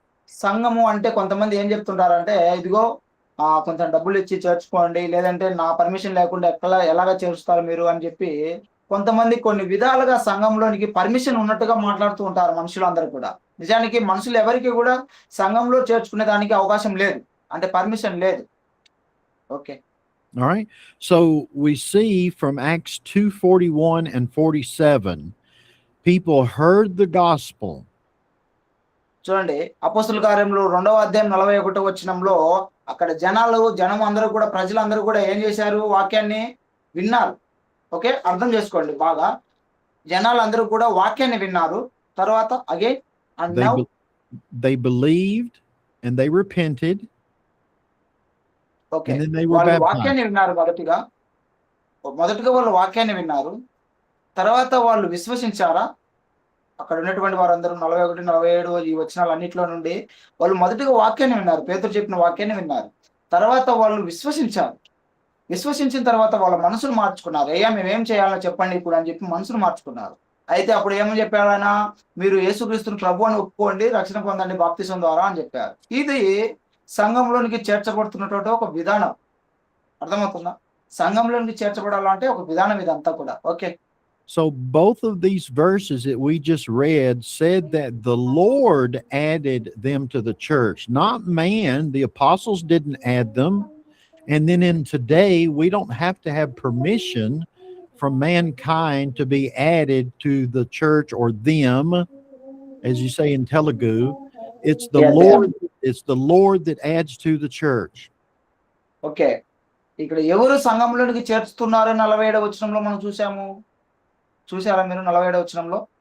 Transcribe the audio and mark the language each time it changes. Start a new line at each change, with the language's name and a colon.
Telugu: సంఘము అంటే కొంతమంది ఏం చెప్తుంటారంటే, ఇదిగో కొంచెం డబ్బులు ఇచ్చి చేర్చుకోండి, లేదంటే నా పర్మిషన్ లేకుండా ఎలాగా చేరుస్తారు మీరు అని చెప్పి కొంతమంది కొన్ని విధాలుగా సంఘంలోనికి పర్మిషన్ ఉన్నట్టుగా మాట్లాడుతూ ఉంటారు మనుషులందరూ కూడా. నిజానికి మనుషులు ఎవరికి కూడా సంఘంలో చేర్చుకునే దానికి అవకాశం లేదు, అంటే పర్మిషన్ లేదు.
English: Okay. All right. So we see from Acts 2:41 and 47, people heard the gospel.
Telugu: చూడండి, అపోస్తలుల కార్యములు 2వ అధ్యాయం 41వ వచనంలో అక్కడ జనం అందరూ కూడా, ప్రజలందరూ కూడా ఏం చేశారు? వాక్యాన్ని విన్నారు. ఓకే, అర్థం చేసుకోండి బాగా. జనాలందరూ కూడా వాక్యాన్ని విన్నారు. తర్వాత again
English: they believed and they repented. Okay, And then they were
Telugu: వాళ్ళు
English: baptized.
Telugu: వాక్యాన్ని విన్నారు. మొదటిగా వాళ్ళు వాక్యాన్ని విన్నారు. తర్వాత వాళ్ళు విశ్వసించారా? అక్కడ ఉన్నటువంటి వారందరూ 41, 47 ఈ వచనాలు అన్నిట్లో నుండి వాళ్ళు మొదటిగా వాక్యాన్ని విన్నారు, పేతురు చెప్పిన వాక్యాన్ని విన్నారు. తర్వాత వాళ్ళు విశ్వసించారు. విశ్వసించిన తర్వాత వాళ్ళ మనసులు మార్చుకున్నారు. అయ్యా మేమేం చేయాలో చెప్పండి ఇప్పుడు అని చెప్పి మనసులు మార్చుకున్నారు. అయితే అప్పుడు ఏమని చెప్పారు ఆయన? మీరు యేసుక్రీస్తుని ప్రభు అని ఒప్పుకోండి, రక్షణ పొందండి బాప్తిసం ద్వారా అని చెప్పారు. ఇది సంఘంలోనికి చేర్చబడుతున్నటువంటి ఒక విధానం. అర్థమవుతుందా? సంఘంలోనికి చేర్చబడాలంటే ఒక విధానం ఇదంతా కూడా.
English: Okay. So both of these verses that we just read said that the Lord added them to the church, not man. The apostles didn't add them. And then in today, we don't have to have permission from mankind to be added to the church or them, as you say in Telugu. It's the Yeah, Lord. It's the Lord that adds to the church. Okay.
Telugu: ఇక్కడ ఎవరు సంఘంలోనికి చేర్చుతున్నారు 47వ వచనంలో మనం చూసాము. చూసారా మీరు 47వ వచనంలో?